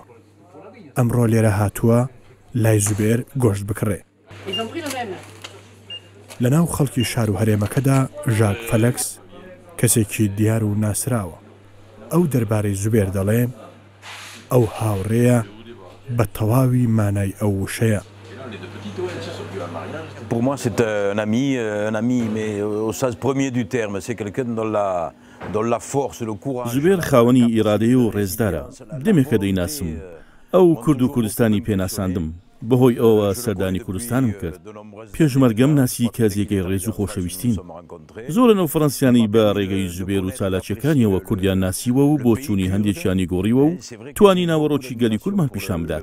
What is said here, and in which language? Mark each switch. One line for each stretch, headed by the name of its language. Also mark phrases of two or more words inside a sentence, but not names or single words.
Central Kurdish: ئەمڕۆ لێرە هاتووە لای زوبێر گۆشت بکڕێ. لە ناو خەڵکی شار و هەرێمەکەدا ژاک فەلەکس کەسێکی دیار و ناسراوە. ئەو دەربارەی زوبێر دەڵێ ئەو هاوڕێیە بە تەواوی مانای ئەو وشەیە.
French: Pour moi, c'est un ami, mais au sens premier du terme. C'est quelqu'un dont la force, le courage.
Central Kurdish: زوبێر خاوەنی ئیرادەیە و ڕێزدارە. دەمێکە دەیناسم. ئەو کورد و کوردستانی پێناساندم. بەهۆی ئەوە سەردانی کوردستانم کرد. پێشمەرگەم ناسی کەسێکی ڕێز و خۆشەویستین. زۆرە نەو فەڕەنسیانی بە ڕێگەی زوبێر و چالاکیەکانیەوە کوردیان ناسیوە و بۆ چوونی هەندێکیانی گۆڕیوە و توانی ناوەڕۆکی گەلی کوردمان پیشان بدات.